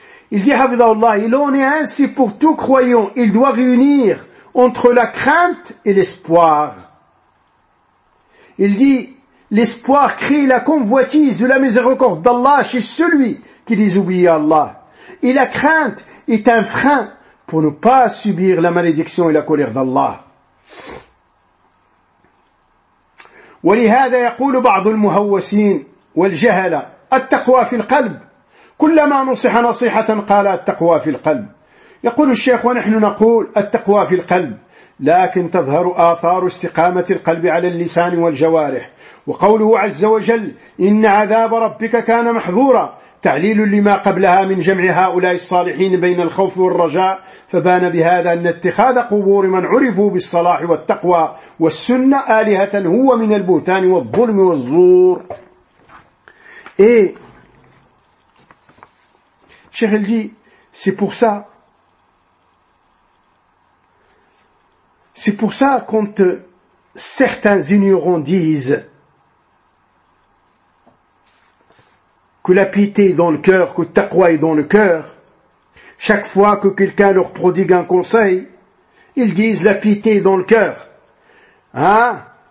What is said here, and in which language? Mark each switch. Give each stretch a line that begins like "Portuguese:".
French: Il dit, Habidallah, il en est ainsi pour tout croyant. Il doit réunir entre la crainte et l'espoir. Il dit, l'espoir crée la convoitise de la miséricorde d'Allah chez celui qui désobéit à Allah. Et la crainte est un frein pour ne pas subir la malédiction et la colère d'Allah.
Arabic: ولهذا يقول بعض المهوسين والجهلة التقوى في القلب كلما نصح نصيحة قال التقوى في القلب يقول الشيخ ونحن نقول التقوى في القلب لكن تظهر آثار استقامة القلب على اللسان والجوارح وقوله عز وجل إن عذاب ربك كان محذورا تعليل لما قبلها من جمع هؤلاء الصالحين بين الخوف والرجاء فبان بهذا أن اتخاذ قبور من عرفوا بالصلاح والتقوى والسنة آلهة هو من البهتان والظلم والزور.
French: شيخ الجي سيبوكسا C'est pour ça quand certains ignorants disent que la piété est dans le cœur, que le taqwa est dans le cœur, chaque fois que quelqu'un leur prodigue un conseil, ils disent la piété est dans le cœur. Hein?